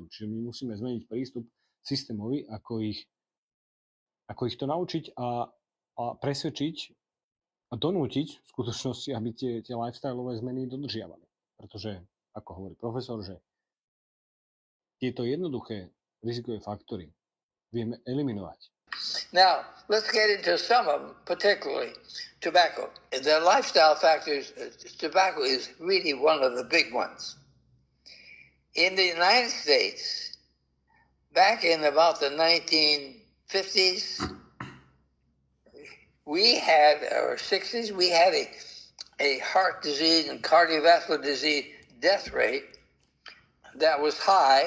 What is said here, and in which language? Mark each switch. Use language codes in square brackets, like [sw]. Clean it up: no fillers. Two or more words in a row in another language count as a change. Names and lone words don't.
[sk] Čiže my musíme zmeniť prístup systémový, ako ich to naučiť a presvedčiť a donútiť v skutočnosti, aby tie lifestyleové zmeny dodržiavali. Pretože, ako hovorí profesor, že tieto jednoduché rizikové faktory vieme eliminovať. [en] Now, let's get into some of them, particularly tobacco. The lifestyle factors, tobacco is really one of the big ones. In the United States, back in about the 1950s, or 60s, we had a heart disease and cardiovascular disease death rate that was high.